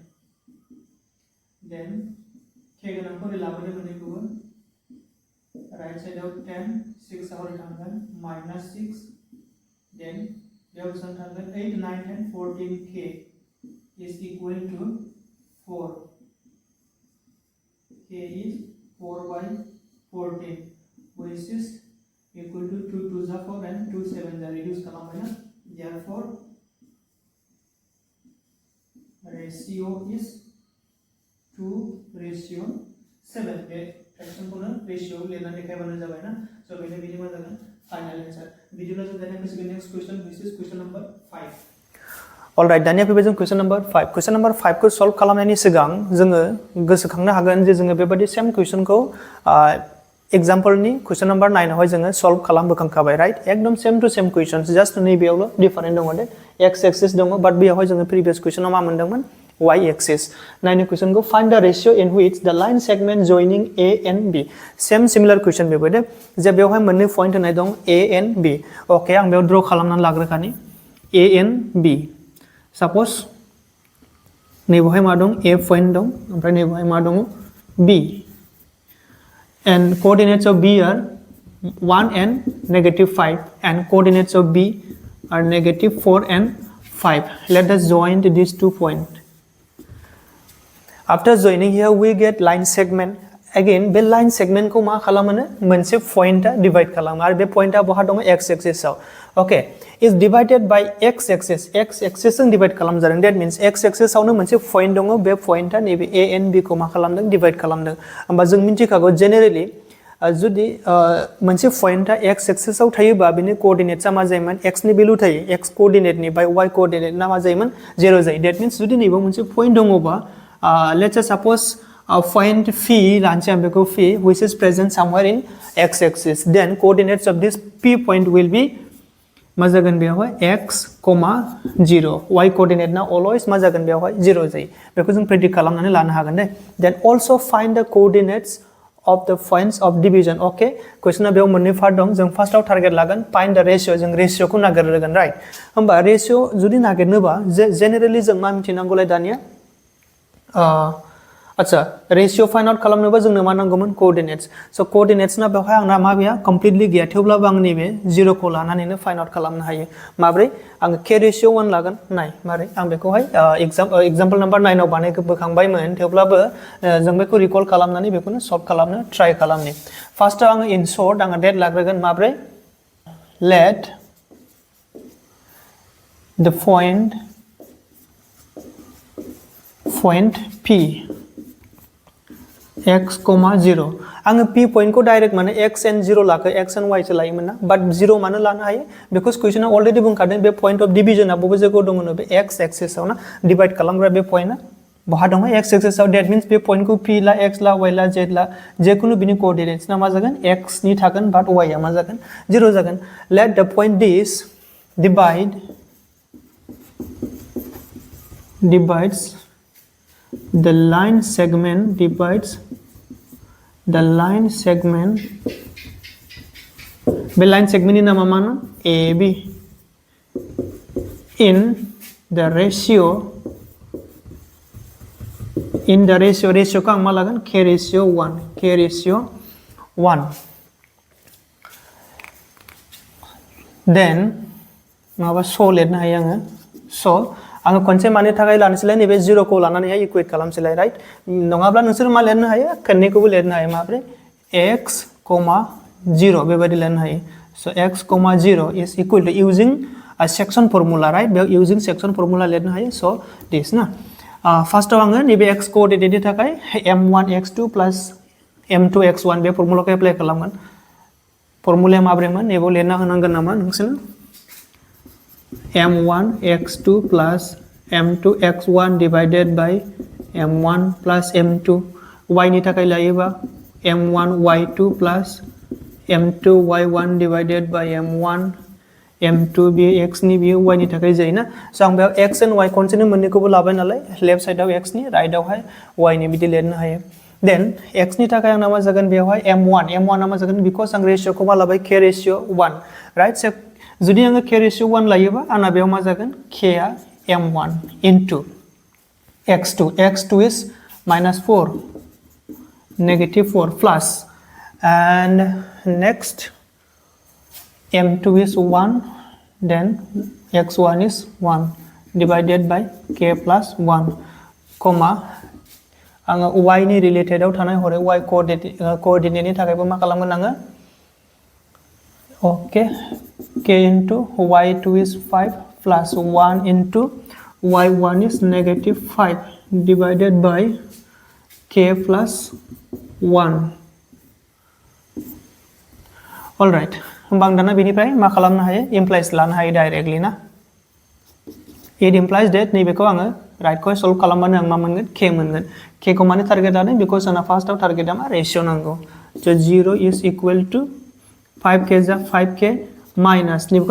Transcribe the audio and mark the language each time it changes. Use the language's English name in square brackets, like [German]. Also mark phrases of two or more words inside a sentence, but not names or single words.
[Bodo] then k गोनांखौ लाबोनो मोनैखौबो [English] right side of [Bodo] 10 6 आवर थांगोन -6 then बेयाव बेसेबां थांगोन 8 9 10 [English] 14k is equal to 4 k is 4 by 14 which is equal to 2 2s are 4 and 2 7s are reduce [Bodo] खालामबाय ना [English] therefore ratio is 2:7 [Bodo] बे फ्रेक्शनखौनो रेशियो लिरनानै देखायबानो जाबाय ना स' बेनो बिनि मा जागोन [English] final answer [Bodo] बिदिब्ला जों दानिया फैसिगोन [English] next question which is question number 5 [Bodo] अलराइट दानिया फैबाय जों [English] question number 5 [Bodo] खौ सल्भ खालामनायनि सिगां जोङो गोसोखांनो हागोन जे जोङो बेबायदि सेम क्वेश्चनखौ एग्जाम्पलनि [English] question number 9 [Bodo] आवहाय जोङो सल्भ खालामबोखांखाबाय राइट एकदम [English] same to same question just [Bodo] नैबेयावल' डिफारेन्ट दङ दे [English] x axis [Bodo] दङ बाट बेयावहाय जोङो प्रिभियास क्वेश्चनाव मा मोनदोंमोन y axis नायनो क्वेश्चन को [English] find the ratio in which the line segment joining a and b same similar question [Bodo] बेबो दे जे बेवहाय मोननै पॉइंट होनाय दं [English] a and b [Bodo] ओके आं बेयाव ड्र खालामनानै लाग्रोखानि [English] a and b [Bodo] सपोज नैबेवहाय मा दं a पॉइंट दं ओमफ्राय नैबेवहाय मा दं b [English] and coordinates of b are 1 and -5 and coordinates of b are -4 and 5 let us join these 2 points. After joining here we get line segment again [Bodo] बे [English] line segment [Bodo] को मा खालामनो मोनसे पॉइंटा डिवाइड खालामो आरो बे पॉइंटा बहा दङ x axis आव ओके [English] is divided by x axis [Bodo] जों डिवाइड खालाम जादों [English] that means x axis [Bodo] आवनो मोनसे पॉइंट दङ बे पॉइंटा नैबे a and b को मा खालामदों डिवाइड खालामदों होमबा जों मिन्थिखागौ जेनेरेली जुदि मोनसे पॉइंटा [English] x axis [Bodo] आव थायोबा बिनि कोअर्डिनेट्सआ मा जायोमोन x नि भेल्यु थायो x कोअर्डिनेटनि बाय y कोअर्डिनेटना मा जायोमोन 0 जायो [English] that means [Bodo] जुदि नैबे मोनसे पॉइंट दङबा [English] let's say suppose point phi [Bodo] लानोसै आं बेखौ [English] phi which is present somewhere in x axis then coordinates of this p point will be [Bodo] मा जागोन बेयावहाय x, 0 [English] y coordinate [Bodo] ना always मा जागोन बेयावहाय 0 जायो बेखौ जों प्रेडिक्ट खालामनानै लानो हागोन दे [English] then also find the coordinates of the points of division okay [Bodo] क्वेश्चना बेयाव मोननै पार्ट दं जों फार्स्टआव टारगेट लागोन [English] find the ratio [Bodo] जों रेशियोखौ नागिरगोन राइट होमबा रेशियो जुदि नागिरनोबा जेनेरेली जों मा मिथिनांगौलाय दानिया अच्छा रेशियो [English] find out [Bodo] खालामनोबा जोंनो मा नांगौमोन कोअर्डिनेट्स स' कोअर्डिनेट्सना बेवहाय आंना मा गैया कमप्लिटलि गैया थेवब्लाबो आं नैबे 0 खौ लानानैनो [English] find out [Bodo] खालामनो हायो माब्रै आं k रेशियो 1 लागोन नाय मारै आं बेखौहाय एग्जांपल नम्बर 9 आव बानायबोखांबायमोन थेवब्लाबो जों बेखौ रिकल खालामनानै बेखौनो सल्भ खालामनो ट्राइ खालामनि फार्स्टआव आङो [English] in short [Bodo] आङो डेट लाग्रोगोन माब्रै लेट [English] the point P [Bodo] x, 0 आङो p पॉइंट को डाइरेक्ट माने [English] x and 0 [Bodo] लाखो [English] x and y [Bodo] सो लायोमोन ना बाट 0 मानो लानो हायो बिकज क्वेश्चना अलरेडी बुंखादों बे पॉइंट ऑफ डिवीजनआ बबे जायगायाव दङ बे [English] x axis [Bodo] आव ना डिवाइड खालामग्रा बे पॉइंटआ बहा दङ [English] x axis [Bodo] आव [English] that means [Bodo] बे पॉइंट को p ला x ला y ला z ला जेखुनु बिनि कोअर्डिनेट्स ना मा जागोन x नि थागोन बाट y आ मा जागोन 0 जागोन [English] let the point this divides the line segment [Bodo] divides the [English] line segment [Bodo] बे line segment नि नामा मानो AB [English] in the ratio [Bodo] को आं मा लागोन k ratio 1 then माबा so लिरनो हायो आङो so आङो खनसे मानि थाखाय लानोसैलाय नैबे 0 खौ लानानैहाय इकुवेट खालामसैलाय राइट नङाब्ला नोंसोर मा लिरनो हायो खननैखौबो लिरनो हायो माब्रै x, 0 बेबायदि लिरनो हायो so x, 0 is equal to [English] using a section formula right [Bodo] बेयाव [English] using section formula [Bodo] लिरनो हायो [English] so this [Bodo] ना फार्स्टआव आङो नैबे x कोअर्डिनेटनि थाखाय [English] m1 x2 plus m2 x1 [Bodo] बे फर्मुलाखौ एप्लाइ खालामगोन फर्मुलाया माब्रैमोन नैबेयाव लिरना होनांगोन नामा नोंसोर [English] m1 x2 plus m2 x1 divided by m1 plus m2 y [Bodo] नि थाखाय लायोबा [English] m1 y2 plus m2 y1 divided by m1 m2 बे x नि बे y नि [Bodo] थाखाय जायोना सो आं बेयाव x and y खनसेनो मोननैखौबो लाबाय नालाय लेफ्ट साइडआव x नि राइटआवहाय y नि बिदि लिरनो हायो देन x नि थाखाय आंना मा जागोन बेयावहाय m1 आ मा जागोन बिकज आं रेशियोखौ मा लाबाय k ratio 1 राइट सो जुदि आङो k ratio 1 लायोबा आंना बेयाव मा जागोन k आ [English] m1 into x2 is -4 -4 plus and next m2 is 1 then x1 is 1 divided by k plus 1 comma [Bodo] आङो y नि रिलेटेडआव थानाय हरै y कोअर्डिनेटनि थाखायबो मा खालामगोन आङो [English] okay k into y2 is 5 plus 1 into y1 is -5 divided by k plus 1 [Bodo] alright होमबा आं दाना बेनिफ्राय मा खालामनो हायो implies लानो हायो डाइरेक्टली ना [English] it implies that [Bodo] नैबेखौ आङो राइटखौ सल्व खालामबानो आं मा मोनगोन k मोनगोन k खौ माने टारगेट लादों बिकज आंना फार्स्टआव टारगेटआ मा रेशियो नांगौ [English] so 0 is equal to 5k [Bodo] जा 5k माइनास नैबेखौ